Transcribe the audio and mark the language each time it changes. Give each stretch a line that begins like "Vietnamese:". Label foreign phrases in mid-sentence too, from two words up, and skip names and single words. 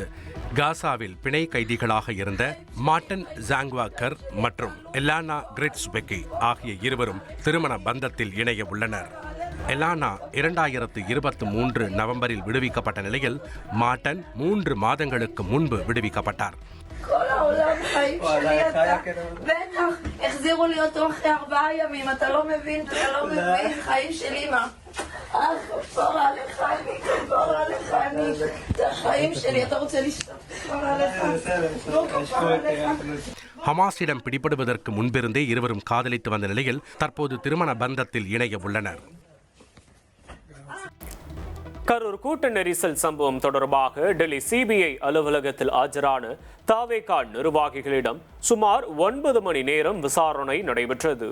Tamil: காசாவில் பிணை கைதிகளாக இருந்த மார்டன் ஜாங்வாக்கர் மற்றும் எலானா கிரிட்ஸ்பெக்கி ஆகிய இருவரும் திருமண பந்தத்தில் இணைய உள்ளனர். எலானா 2023 நவம்பரில் விடுவிக்கப்பட்ட நிலையில் மார்டன் 3 மாதங்களுக்கு முன்பு விடுவிக்கப்பட்டார்.
Hebrew: כל העולם חיים שלי אתה, בטח, החזירו לי אותו אחרי 4 ימים, אתה לא מבין, חיים שלי מה? כפר עליך אני, את החיים שלי, אתה רוצה לשתות, כפר עליך.
Tamil: ஹமாஸிடம் பிடிபடுவதற்கு முன்பிருந்தே இருவரும் காதலித்து வந்த நிலையில் தற்போது திருமண பந்தத்தில் இணைய உள்ளனர். கரூர் கூட்ட நெரிசல் சம்பவம் தொடர்பாக டெல்லி CBI அலுவலகத்தில் ஆஜரான தாவேகா நிர்வாகிகளிடம் சுமார் 9 மணி நேரம் விசாரணை நடைபெற்றது.